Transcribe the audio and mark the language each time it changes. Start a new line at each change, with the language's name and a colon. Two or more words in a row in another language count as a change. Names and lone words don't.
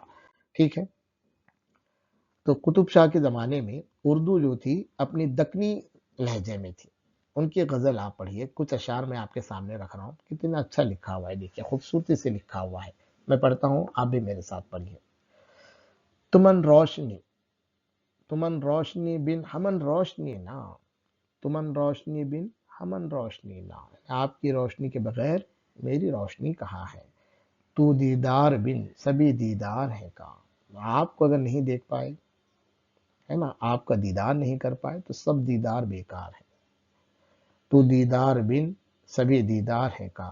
Urdu: ٹھیک ہے. تو قطب شاہ کے زمانے میں اردو جو تھی اپنی دکنی لہجے میں تھی. ان کی غزل آپ پڑھیے، کچھ اشعار میں آپ کے سامنے رکھ رہا ہوں. کتنا اچھا لکھا ہوا ہے، دیکھیے خوبصورتی سے لکھا ہوا ہے. میں پڑھتا ہوں، آپ بھی میرے ساتھ پڑھیے.
Deccan: تمن روشنی، تمن روشنی بن ہمن روشنی نہ، تمن روشنی بن ہمن روشنی نہ.
Urdu: آپ کی روشنی کے بغیر میری روشنی کہاں ہے.
Deccan: تو دیدار بن سبھی دیدار ہے کا.
Urdu: آپ کو اگر نہیں دیکھ پائے، ہے نا، آپ کا دیدار نہیں کر پائے تو سب دیدار بیکار ہے.
Deccan: تو دیدار بن سبھی دیدار ہے کا.